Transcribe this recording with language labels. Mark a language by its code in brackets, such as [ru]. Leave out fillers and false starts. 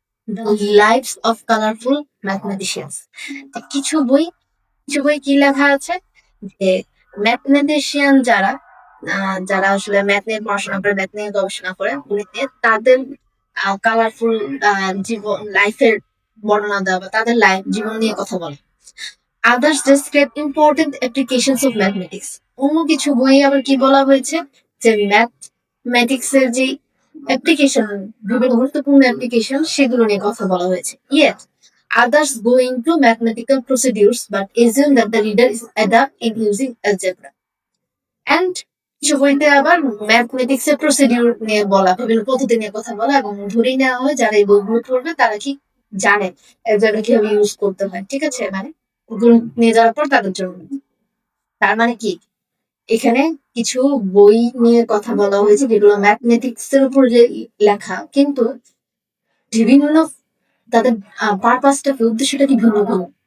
[en] The lifes of colourful mathematicians. [bn] কিছু বই কি লেখা আছে যে ম্যাথমেটিশিয়ান যারা যারা আসলে ম্যাথ নিয়ে পড়াশোনা করে, ম্যাথ নিয়ে গবেষণা করে, গণিতে তাদের কালারফুল জীবন লাইফের বর্ণনা দেওয়া বা তাদের লাইফ জীবন নিয়ে কথা বলে। [en] Others describe important applications of mathematics. [bn] অন্য কিছু বই আবার কি বলা হয়েছে যে ম্যাথমেটিক্স এর যে অ্যাপ্লিকেশন, বিভিন্ন গুরুত্বপূর্ণ অ্যাপ্লিকেশন সেগুলো নিয়ে কথা বলা হয়েছে। [en] Yet others go into mathematical procedures but assume that the reader is adept in using algebra. [bn] And কিছু বইতে আবার ম্যাথমেটিক্স এর প্রসিডিউর নিয়ে বলা, বিভিন্ন পদ্ধতি নিয়ে কথা বলা, এবং ধরেই নেওয়া হয় যারা এই বইগুলো পড়বে তারা কি জানে algebra কিভাবে ইউজ করতে হয়। ঠিক আছে, মানে ওগুলো নিয়ে যাওয়ার পর তাদের জন্য। তার মানে কি, এখানে কিছু বই নিয়ে কথা বলা হয়েছে যেগুলো ম্যাথমেটিক্স এর উপর যে লেখা, কিন্তু বিভিন্ন তাদের পারপাসটা কি, উদ্দেশ্যটা কি ভিন্ন ভিন্ন।